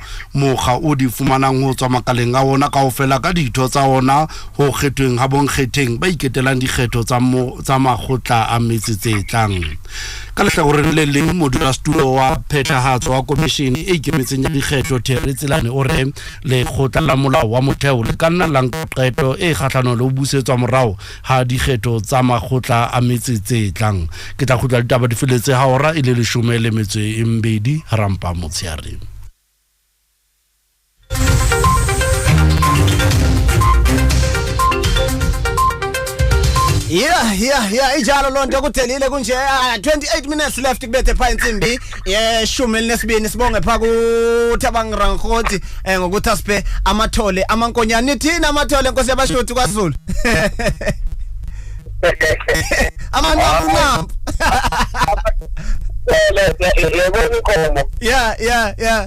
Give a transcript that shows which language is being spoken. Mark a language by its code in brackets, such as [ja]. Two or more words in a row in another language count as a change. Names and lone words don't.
[st] mokga o di fumanang ho tswa makaleng a ona kaofela ka ditho tsa ona ho kgethweng ha bonkgetheng ba iketelang dikgetho tsa makgotla a metse tse tlang ka lehlakoreng le leng modulasetulo wa phethahatso wa komishene e ikemetseng ya dikgetho Terry Tselane o re lekgotla la molao wa motheo le ka nna la nka qeto e kgahlano le ho busetswa morao ha dikgetho tsa makgotla a metse tse tlang ke tla khutla ditaba di feletse ha ora ile 12 harampa motshiare [zu] Yeah, ijalo lonto kuthelile kunje 28 minutes left kubethe pha insimbi yeshumi lesibini sibonge pha ku Thabang Rankhoti ngokuthi asiphe amathole amankonyane nithina amathole Nkosi yabashuthi kwaZulu amanqampu yeah